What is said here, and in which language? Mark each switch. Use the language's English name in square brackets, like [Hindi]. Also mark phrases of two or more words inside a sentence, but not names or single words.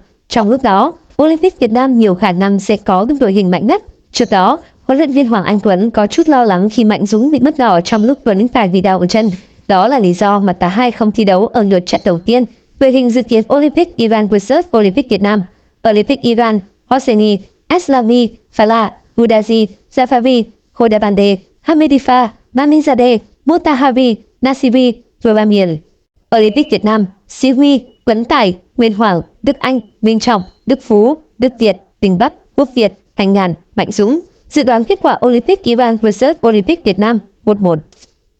[Vietnamese] Trong lúc đó, Olympic Việt Nam nhiều khả năng sẽ có được đội hình mạnh nhất. Trước đó, huấn luyện viên Hoàng Anh Tuấn có chút lo lắng khi Mạnh Dũng bị mất đỏ trong lúc Tuấn phải vì đau ở chân. Đó là lý do mà cả hai không thi đấu ở lượt trận đầu tiên. Về hình dự kiến Olympic Iran vs Olympic Việt Nam. Olympic Iran, Hosseini, Aslami, Fala, Udazi, Zafari, Khodabandeh, Hamidifa, Mamizadeh, Motahari, Nasibi, Ramil. Olympic Việt Nam, Sĩ Huy, Tuấn Tài, Nguyên Hoàng, Đức Anh, Minh Trọng, Đức Phú, Đức Việt, Đình Bắc, Quốc Việt, Thành Ngàn, Mạnh Dũng. Dự đoán kết quả Olympic Iran vs Olympic Việt Nam 1-1.